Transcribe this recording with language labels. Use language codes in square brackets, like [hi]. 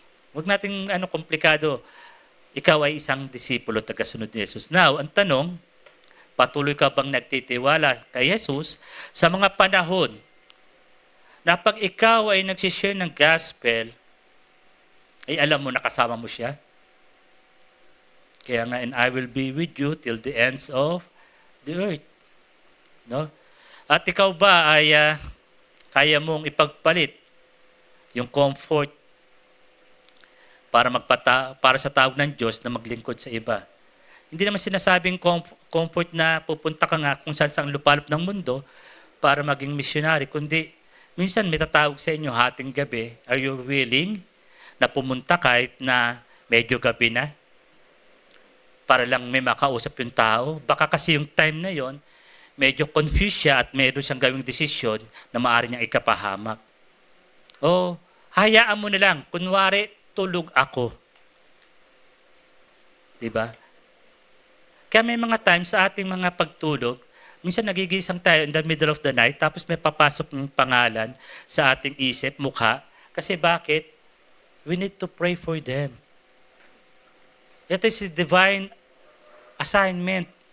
[tl] Huwag nating komplikado. Ikaw ay isang disipulo, tagasunod ni Jesus. Now, ang tanong, patuloy ka bang nagtitiwala kay Jesus sa mga panahon na pag ikaw ay nagsishare ng gospel, ay alam mo na kasama mo siya? Kaya nga, [en] and I will be with you till the ends of the earth. No? [tl] At ikaw ba ay kaya mong ipagpalit yung comfort para sa tawag ng Diyos na maglingkod sa iba? Hindi naman sinasabing comfort na pupunta ka nga kung saan lupalop ng mundo para maging missionary, kundi minsan may tatawag sa inyo hating gabi, [en] are you willing [tl] na pumunta kahit na medyo gabi na para lang may makausap yung tao? Baka kasi yung time na yon medyo confused siya at meron siyang gawing desisyon na maaari niyang ikapahamak. O, hayaan mo na lang. Kunwari, tulog ako. Diba? Kaya may mga times sa ating mga pagtulog, minsan nagigising tayo [en] in the middle of the night, [tl] tapos may papasok ng pangalan sa ating isip, mukha. Kasi bakit? [en] We need to pray for them. It is a divine assignment.